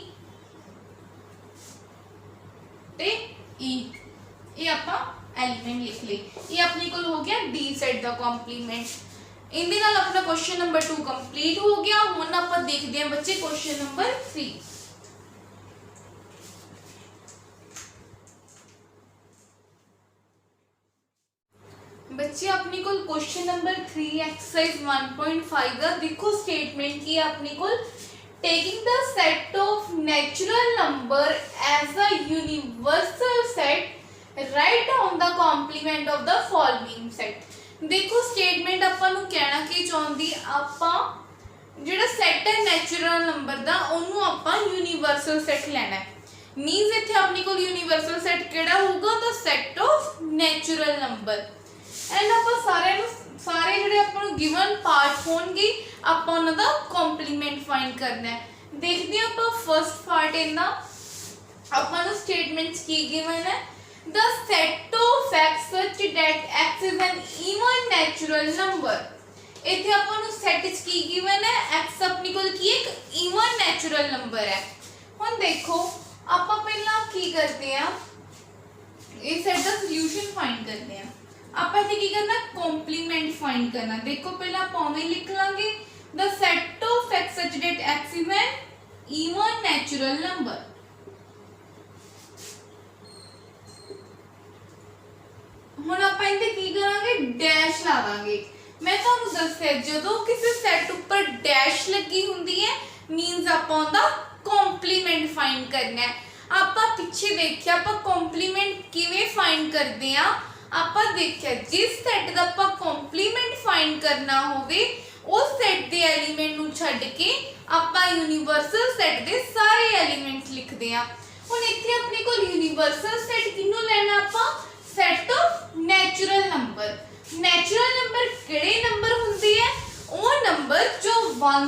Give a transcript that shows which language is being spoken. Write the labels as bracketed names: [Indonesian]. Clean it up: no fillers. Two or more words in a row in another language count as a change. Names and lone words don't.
[Punjabi] E ਯੇ ਆਪਾਂ ਐਲੀਮੈਂਟ ਲਿਖ ਲੈ ਯੇ ਅਪਨੇ ਕੋ ਹੋ ਗਿਆ D ਸੈੱਟ ਦਾ ਕੰਪਲੀਮੈਂਟ ਇੰਦੇ ਨਾਲ ਅਪਨਾ [English] question number 2 complete [Punjabi] ਹੋ ਗਿਆ ਹੁਣ ਆਪਾਂ ਦੇਖਦੇ ਹੈਂ ਬੱਚੇ [English] question number 3 [Punjabi] ਬੱਚੇ ਅਪਨੇ ਕੋ [English] question number 3 exercise 1.5 [Punjabi] ਦਾ ਦੇਖੋ ਸਟੇਟਮੈਂਟ ਕੀ ਅਪਨੇ ਕੋ [English] taking the set of natural number as a universal set write down the complement of the following set [Punjabi] ਦੇਖੋ ਸਟੇਟਮੈਂਟ ਅਪਨ ਨੂੰ ਕਹਿਣਾ ਕੀ ਚਾਹੁੰਦੀ ਆਪਾਂ ਜਿਹੜਾ ਸੈੱਟ ਹੈ [English] natural number [Punjabi] ਦਾ ਓਹਨੂੰ ਆਪਾਂ [English] universal set [Punjabi] ਲੈਣਾ ਹੈ ਮੀਨਜ਼ ਇੱਥੇ ਅਪਨੇ ਕੋ [English] universal set [Punjabi] ਕਿਹੜਾ ਹੋਗਾ [English] the set of natural number and [Punjabi] ਆਪਾਂ ਸਾਰੇ ਜਿਹੜੇ ਅਪਨ [English] given part [Punjabi] होंगे ਆਪਾਂ ਉਹਨਾਂ ਦਾ [English] complement find [Punjabi] ਕਰਨਾ ਹੈ ਦੇਖਦੇ ਹਾਂ ਆਪਾਂ [English] first part [Punjabi] ਇਹਦਾ ਆਪਾਂ ਨੂੰ ਸਟੇਟਮੈਂਟਸ ਕੀ ਗਿਵਨ ਹੈ [English] the set of x such that x is an even natural number [Punjabi] ਇੱਥੇ ਆਪਾਂ ਨੂੰ ਸੈਟ ਚ ਕੀ ਗਿਵਨ ਹੈ x ਆਪਣੀ ਕੋਲ ਕੀ ਇੱਕ [English] even natural number [Punjabi] ਹੈ ਹੁਣ ਦੇਖੋ ਆਪਾਂ ਪਹਿਲਾਂ ਕੀ ਕਰਦੇ ਆ ਇਹ ਸੈਟ ਦਾ [English] solution find [Punjabi] ਕਰਦੇ ਆ ਆਪਾਂ ਇੱਥੇ ਕੀ ਕਰਨਾ [English] complement find [Punjabi] ਕਰਨਾ ਦੇਖੋ ਪਹਿਲਾਂ ਆਪਾਂ ਉਵੇਂ ਲਿਖ ਲਾਂਗੇ [English] the set of x such that x is an even natural number [Punjabi] ਹੁਣ ਆਪਾਂ ਇਹਦੇ ਕੀ ਕਰਾਂਗੇ ਡੈਸ਼ ਲਾਵਾਂਗੇ ਮੈਂ ਤੁਹਾਨੂੰ ਦੱਸਿਆ ਜਦੋਂ ਕਿਸੇ ਸੈਟ ਉੱਪਰ ਡੈਸ਼ ਲੱਗੀ ਹੁੰਦੀ ਹੈ ਮੀਨਸ ਆਪਾਂ ਉਹਦਾ [English] complement find [Punjabi] ਕਰਨਾ ਹੈ ਆਪਾਂ ਪਿੱਛੇ ਦੇਖਿਆ ਆਪਾਂ ਕੰਪਲੀਮੈਂਟ ਕਿਵੇਂ ਫਾਈਂਡ ਕਰਦੇ ਆ ਆਪਾਂ ਦੇਖਿਆ ਜਿਸ ਸੈਟ ਦਾ ਆਪਾਂ [English] complement find [Punjabi] ਕਰਨਾ ਹੋਵੇ ਉਸ ਸੈੱਟ ਦੇ ਐਲੀਮੈਂਟ ਨੂੰ ਛੱਡ ਕੇ ਆਪਾਂ [English] universal set [Punjabi] ਦੇ ਸਾਰੇ ਐਲੀਮੈਂਟਸ ਲਿਖਦੇ ਆ ਹੁਣ ਇੱਥੇ ਅਪਨੇ ਕੋ [English] universal set [Punjabi] ਕਿਹਨੂੰ ਲੈਣਾ ਆਪਾਂ [English] set of natural number [Punjabi] ਕਿਹੜੇ ਨੰਬਰ ਹੁੰਦੇ ਹੈ ਓ ਨੰਬਰ ਜੋ 1